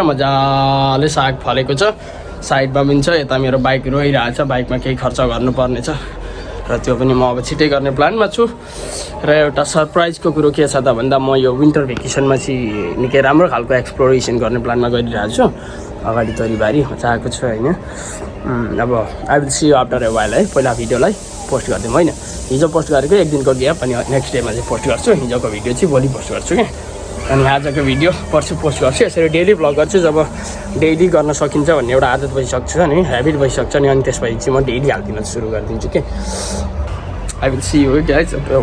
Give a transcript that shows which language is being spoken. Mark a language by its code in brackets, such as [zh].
[ne] मजाले साग फलेको छ, साइडमा पनि छ. यता मेरो बाइक रोइरहेछ, बाइकमा केही खर्च गर्नुपर्ने छ र त्यो पनि म अब छिटै गर्ने प्लानमा छु. र एउटा सरप्राइजको कुरो के छ त भन्दा, म यो विन्टर भेकेसनमा चाहिँ निकै राम्रो खालको एक्सप्लोरेसन गर्ने प्लानमा गरिरहेको छु. अगाडि तरिबारी मजाको छु होइन. [en] अब I will see you after a while है. [ne] पहिला भिडियोलाई पोस्ट गरिदिउँ होइन. हिजो पोस्ट गरेको 1 दिनको ग्याप, अनि नेक्स्ट डेमा चाहिँ पोस्ट गर्छु. हिजोको भिडियो चाहिँ भोलि पोस्ट गर्छु क्या. अनि आजको भिडियो पर्सि पोस्ट गर्छु. यसरी डेली भ्लग गर्छु. जब डेली गर्न सकिन्छ भन्ने एउटा आदत भइसक्छ नि, ह्याबिट भइसक्छ नि, अनि त्यसपछि चाहिँ म डेली हालिदिन सुरु गरिदिन्छु कि. [en] I will see you guys.